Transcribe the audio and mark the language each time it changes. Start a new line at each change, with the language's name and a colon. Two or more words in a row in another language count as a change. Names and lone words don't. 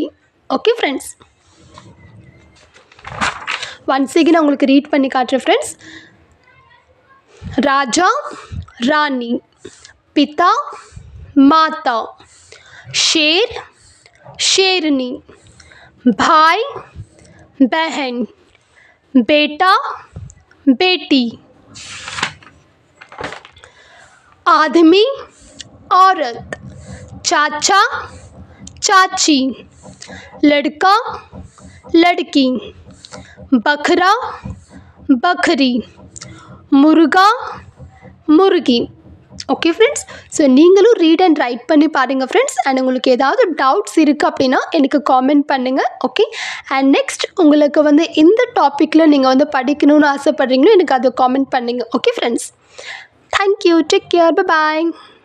English: okay friends, once again
Tamil: நான் உங்களுக்கு ரீட் பண்ணி காட்டுறேன் ஃப்ரெண்ட்ஸ்.
Hindi: राजा, रानी, पिता, माता, शेर, शेरनी, भाई, बहन, बेटा, बेटी, आदमी, औरत, चाचा, चाची, लड़का, लड़की, बकरा, बकरी, मुर्गा, मुर्गी.
English: okay friends, so
Tamil: நீங்களும்
English: read and write
Tamil: பண்ணி பாருங்கள் ஃப்ரெண்ட்ஸ். அண்ட் உங்களுக்கு ஏதாவது டவுட்ஸ் இருக்குது அப்படின்னா எனக்கு காமெண்ட் பண்ணுங்கள்.
English: okay, and next
Tamil: உங்களுக்கு வந்து எந்த டாப்பிக்கில் நீங்கள் வந்து படிக்கணும்னு ஆசைப்பட்றீங்களோ எனக்கு அதை காமெண்ட் பண்ணுங்கள்.
English: okay friends, thank you, take care, bye bye.